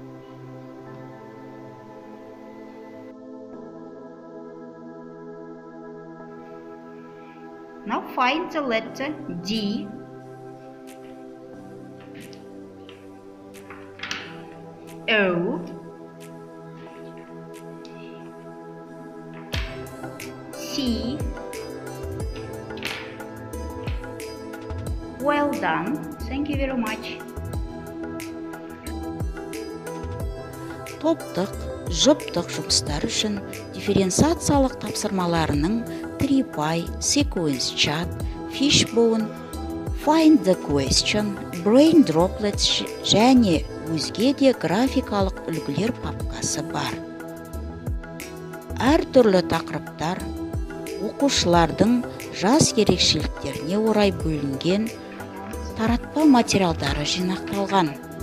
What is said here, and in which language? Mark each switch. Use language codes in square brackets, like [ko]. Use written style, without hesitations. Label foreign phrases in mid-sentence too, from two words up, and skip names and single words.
[en] Now find the letter D, O, C. Well done. Thank you very much. [kk] Топтық, жұптық жұмыстар үшін дифференциациялық тапсырмаларының TRIPY, [en] Sequence Chat, Fishbone, Find the Question, Brain Droplets [kk] және өзге де графикалық үлгілер папкасы бар. Әр түрлі тақырыптар оқушылардың жас ерекшеліктеріне орай бөлінген таратпа материалдары жинақталған.